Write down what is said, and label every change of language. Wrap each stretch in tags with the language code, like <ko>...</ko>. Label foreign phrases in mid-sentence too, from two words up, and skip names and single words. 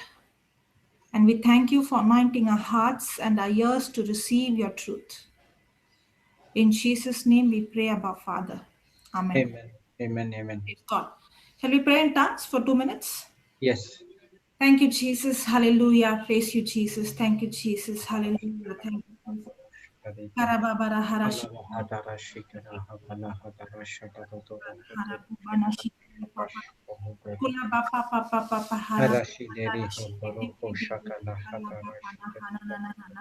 <en>And we thank you for anointing our hearts and our ears to receive your truth. In Jesus' name we pray, Abba Father. Amen. Amen. Praise God. Shall we pray in tongues for 2 minutes? Yes. Thank you, Jesus. Hallelujah. Praise you, Jesus. Thank you, Jesus. Hallelujah. Thank you, Jesus. Karababara harashi. Harabubana shikiri papa. Kula bapa papa papa harashi. Harashi. Kala bapa na hana na na na.</en>